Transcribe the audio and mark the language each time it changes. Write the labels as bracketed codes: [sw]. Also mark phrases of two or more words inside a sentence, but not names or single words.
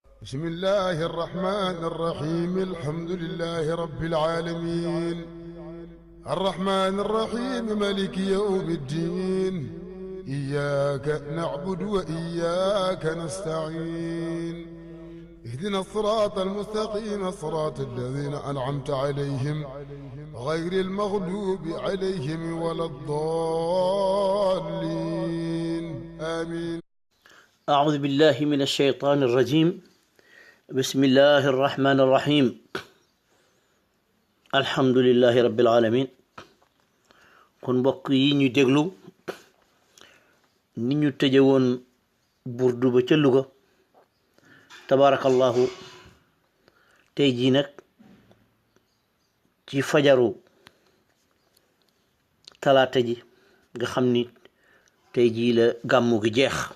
[ar] بسم الله الرحمن الرحيم الحمد لله رب العالمين الرحمن الرحيم مالك يوم الدين إياك نعبد وإياك نستعين اهدنا الصراط المستقيم صراط الذين أنعمت عليهم غير المغلوب عليهم ولا الضالين آمين. أعوذ بالله من الشيطان الرجيم بسم الله الرحمن الرحيم الحمد لله رب العالمين. [wo] kon mbokk yi ñu déglu ni ñu tëje woon burdu ba ca Louga tabarakallahu tey jii nag ci fajaru talaata ji nga xam ni tey jii la gàmmu gi jeex